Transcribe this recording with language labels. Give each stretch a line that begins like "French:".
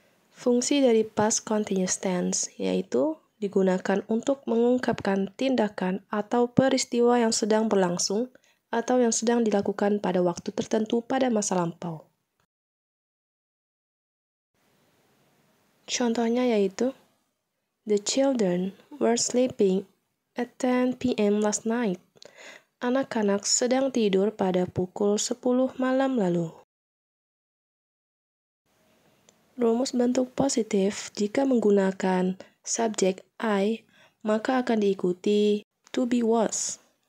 Indonesian: Fungsi dari past continuous tense yaitu digunakan untuk mengungkapkan tindakan atau peristiwa yang sedang berlangsung atau yang sedang dilakukan pada waktu tertentu pada masa lampau. Contohnya yaitu,
English: The children were sleeping at 10 p.m. last night.
Indonesian: Anak-anak sedang tidur pada pukul 10 malam lalu. Rumus bentuk positif jika menggunakan subjek I, maka akan diikuti to be was.